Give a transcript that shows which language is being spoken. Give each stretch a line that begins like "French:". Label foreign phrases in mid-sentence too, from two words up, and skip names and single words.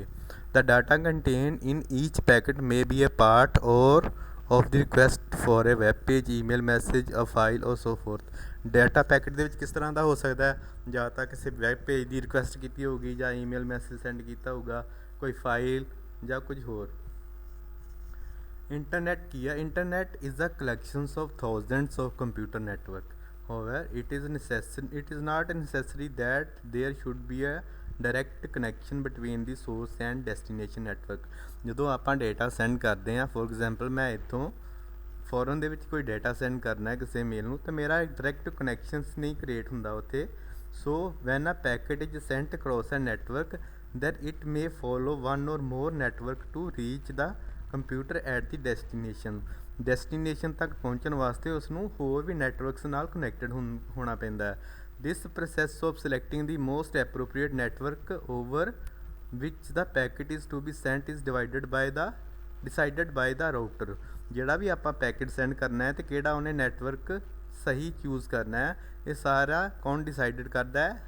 English: The data contained in each packet may be a part or of the request for a web page, email message, a file or so forth.
Punjabi: ਡਾਟਾ ਪੈਕਟ ਦੇ ਵਿੱਚ ਕਿਸ ਤਰ੍ਹਾਂ ਦਾ ਹੋ ਸਕਦਾ ਹੈ, ਜਾਂ ਤਾਂ ਕਿਸੇ
English: web page
Punjabi: ਦੀ ਰਿਕੁਐਸਟ ਕੀਤੀ ਹੋਊਗੀ, ਜਾਂ
English: email message send
Punjabi: ਕੀਤਾ ਹੋਊਗਾ, ਕੋਈ ਫਾਈਲ ਜਾਂ ਕੁਝ ਹੋਰ। ਇੰਟਰਨੈਟ ਕੀ ਹੈ?
English: Internet is a collections of thousands of computer network. However, it is not necessary that there should be a direct connection between the source and destination network।
Punjabi: ਜਦੋਂ ਆਪਾਂ
English: data send
Punjabi: ਕਰਦੇ ਹਾਂ,
English: for example
Punjabi: ਮੈਂ ਇੱਥੋਂ ਫੋਰਨ ਦੇ ਵਿੱਚ ਕੋਈ
English: data send
Punjabi: ਕਰਨਾ ਹੈ ਕਿਸੇ ਮੇਲ ਨੂੰ, ਤਾਂ ਮੇਰਾ
English: direct connections
Punjabi: ਨਹੀਂ ਕ੍ਰੀਏਟ ਹੁੰਦਾ ਉੱਥੇ।
English: so when a packet is sent across a network that it may follow one or more network to reach the computer at the destination।
Punjabi: ਡੈਸਟੀਨੇਸ਼ਨ ਤੱਕ ਪਹੁੰਚਣ ਵਾਸਤੇ ਉਸ ਨੂੰ ਹੋਰ ਵੀ ਨੈਟਵਰਕਸ ਨਾਲ ਕਨੈਕਟਡ ਹੋਣਾ ਪੈਂਦਾ ਹੈ।
English: This process of selecting the most appropriate network over which the packet is to be sent is decided by the router.
Punjabi: ਜਿਹੜਾ ਵੀ ਆਪਾਂ
English: packet send
Punjabi: ਕਰਨਾ ਹੈ ਅਤੇ ਕਿਹੜਾ ਉਹਨੇ ਨੈਟਵਰਕ ਸਹੀ ਚੂਜ਼ ਕਰਨਾ ਹੈ, ਇਹ ਸਾਰਾ ਕੌਣ ਡਿਸਾਈਡਡ ਕਰਦਾ ਹੈ?